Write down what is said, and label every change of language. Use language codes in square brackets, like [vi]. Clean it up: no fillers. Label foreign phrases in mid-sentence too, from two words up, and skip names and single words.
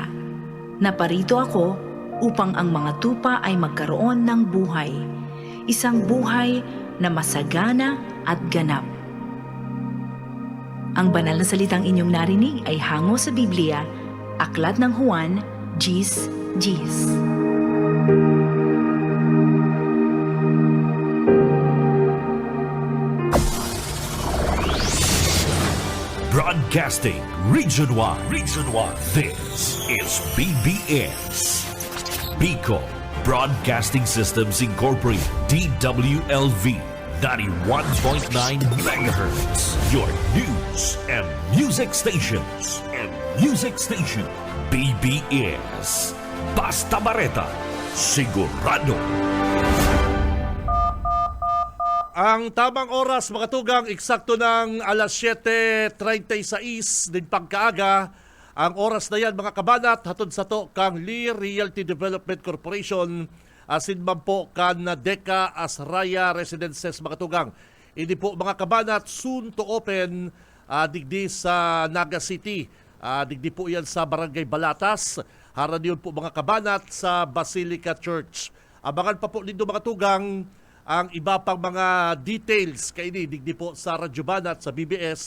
[tl] Naparito ako upang ang mga tupa ay magkaroon ng buhay, isang buhay na masagana at ganap. Ang banal na salitang inyong narinig ay hango sa Biblia, Aklat ng Juan, Gis. [en] Broadcasting region-wide. This is BBS. Bicol Broadcasting Systems Incorporated. DWLV 91.9 MHz. Your news and music stations. [bik] BBS. Basta Bareta. Sigurado. Ang tamang oras, mga tugang, eksakto ng alas 7:36 din pagkaaga. Ang oras na yan, mga kabanat, hatod sa to kang Lee Realty Development Corporation, asin man po kan Deka Asraya Residences, mga tugang. [tl] Hindi po, mga kabanat, [en] soon to open [bik] digdi sa [en] Naga City. [bik] Digdi po yan sa Barangay Balatas. Haran yun po, mga kabanat, sa Basilica Church. [tl] Abangan pa po dito, mga tugang, ang iba pang mga details kay [bik] digdi po [tl] sa Radyo Banat, sa BBS.